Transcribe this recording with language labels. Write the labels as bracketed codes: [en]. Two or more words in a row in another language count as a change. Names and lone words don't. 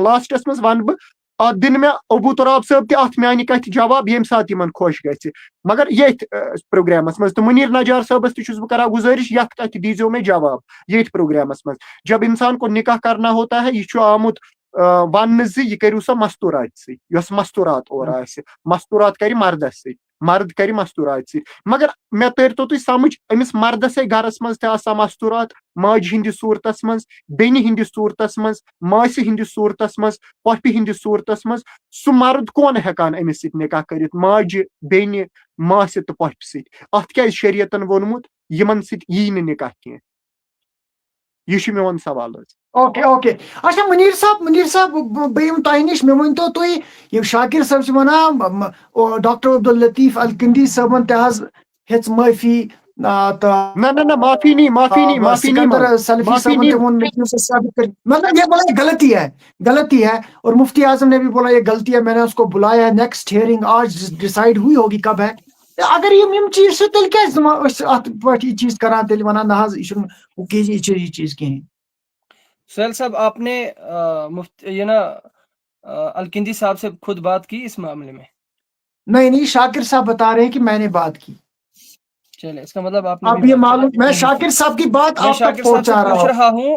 [ks] لاسٹس منٛز ونہٕ بہٕ اتھ دِن مےٚ ابوٗ تراب صٲب تہِ اتھ میانہِ کتھِ جواب ییٚمہِ ساتہٕ یِمن خۄش گژھِ. مگر ییٚتھۍ پروگرامس منٛز تہٕ مُنیٖر نجار صٲبس تہِ چھُس بہٕ کران گُزٲرِش یتھ کتھِ دیٖزیو مےٚ جواب ییٚتھۍ پروگرامس منٛز. [ur] جب انسان کو نکاح کرنا ہوتا ہے، [ks] یہ چھُ آمُت وننہٕ زِ یہِ کٔرِو سا مستوٗرات سۭتۍ، یۄس مستوٗرات اورٕ آسہِ. مستوٗرات کرِ مردس سۭتۍ، مرد کرِ مستوٗرات سۭتۍ. مگر مےٚ تٔرۍتو تُہۍ سمجھ أمِس مردسے گرس منٛز تہِ آسان مستوٗرات، ماجہِ ہِنٛدِس صوٗرتس منٛز، بیٚنہِ ہِنٛدِس صوٗرتس منٛز، ماسہِ ہِنٛدِس صوٗرتس منٛز، پۄپھِ ہِنٛدِس صوٗرتس منٛز. سُہ مرد کون ہٮ۪کان أمِس سۭتۍ نکاح کٔرِتھ؟ ماجہِ، بیٚنہِ، ماسہِ تہٕ پۄپھِ سۭتۍ. اتھ کیٛازِ شریعتن ووٚنمُت یِمن سۭتۍ یی نہٕ نکاح کینٛہہ؟ یہ چھُ میون سوال حظ. اوکے اوکے. اچھا منیر صاحب بہم تہ نش مے ؤنتو تُہۍ یم شاکر صاحب چھِ ونان ڈاکٹر عبداللطیف الکندی صٲبن تہ حظ ہیٚژ معٲفی تہٕ [ur] نہ معافی نہیں، معافی نہیں، معافی نہیں، سکندر سلفی معافی صاحب نے نہیں. وہ ثابت کر، مطلب یہ بولا غلطی ہے اور مفتی اعظم نے بھی بولا یہ غلطی ہے. میں نے اس کو بلایا ہے، [en] next hearing [ur] آج ڈیسائیڈ ہوئی ہوگی کب ہے. [ks] اگر یم چیز سے تیل کیٛازِ ات پٲٹھۍ یہ چیز کران تیٚلہِ ونان نہ حظ یہ چھُنہٕ یہ چیز کِہیٖنۍ. [ur] سہیل صاحب آپ نے یہ نا الکندی صاحب سے خود بات کی اس معاملے میں؟ نہیں شاکر صاحب بتا رہے ہیں کہ میں نے بات کی. چلے اس کا مطلب آپ نے اب یہ معلوم، میں شاکر صاحب کی بات آپ تک پہنچا رہا ہوں.